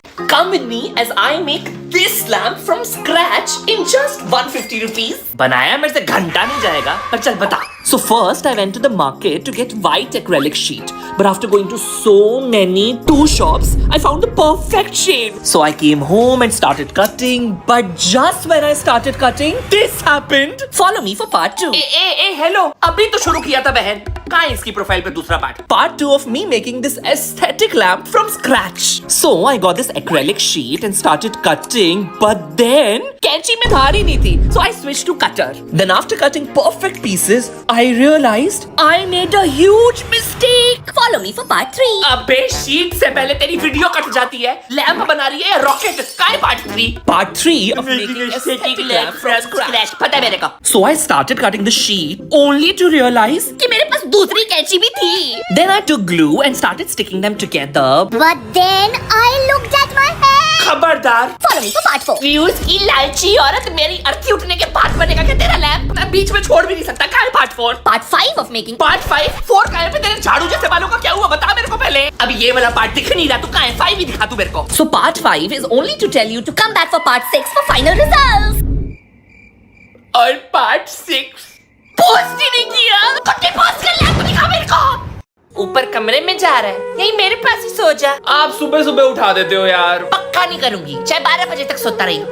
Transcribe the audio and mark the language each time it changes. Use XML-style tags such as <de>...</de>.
<en>Come with me as I make this lamp from scratch in just 150 rupees.</en> <hi>बनाया मेरे से घंटा नहीं जाएगा, पर चल बता।</hi> <en>So first I went to the market to get white acrylic sheet, but after going to so many shops, I found the perfect shade. So I came home and started cutting, but just when I started cutting, this happened. Follow me for part 2.</en> <hi>A hello, अभी तो शुरू किया था बहन। कहाँ है इसकी profile पे दूसरा part?</hi> <en>Part 2 of me making this aesthetic lamp from scratch. So I got this acrylic sheet and started cutting, but then</en> <hi>कैंची में धार ही नहीं थी,</hi> <en>so I switched to cutter. Then after cutting perfect pieces, I realized I made a huge mistake. Follow me for part 3.</en> <hi>अबे sheet से पहले तेरी video cut जाती है। लैंप बना रही है रॉकेट। काय part 3?</hi> <en>Part 3 of making aesthetic lamp from scratch.</en> <hi>पता है मेरे को।</hi> <en>So I started cutting the sheet only to realize</en> <hi>कि मेरे पास दूसरी कैंची भी थी।</hi> <en>then I took glue and started sticking them together. But then I looked at my hair.</en> <hi>खबरदार।</hi> <en>Follow me for part 4.</en> <hi>Views की लालची औरत मेरी अर्थी उठने के बाद बनेगा क्या तेरा लैंप? मैं बीच में छोड़ भी नहीं सकता। काय part 4? Part 5 of making. Part 5? 4 काय पे? तेरे झाड़ू जैसे बालों का क्या हुआ बता मेरे को पहले। अब ये वाला पार्ट दिख नहीं रहा, तू काय 5 ही दिखा तू मेरे को।</hi> <en>So part 5 is only to tell you to Come back for part 6 for final results.</en> <hi>और पार्ट 6 पोस्ट ही नहीं किया। कुत्ते पोस्ट कर लैंप दिखा मेरे को। ऊपर कमरे में जा रहा है, यही मेरे पास ही सो जा। आप सुबह सुबह उठा देते हो यार। पक्का नहीं करूंगी, चाहे 12 बजे तक सोता रही।</hi>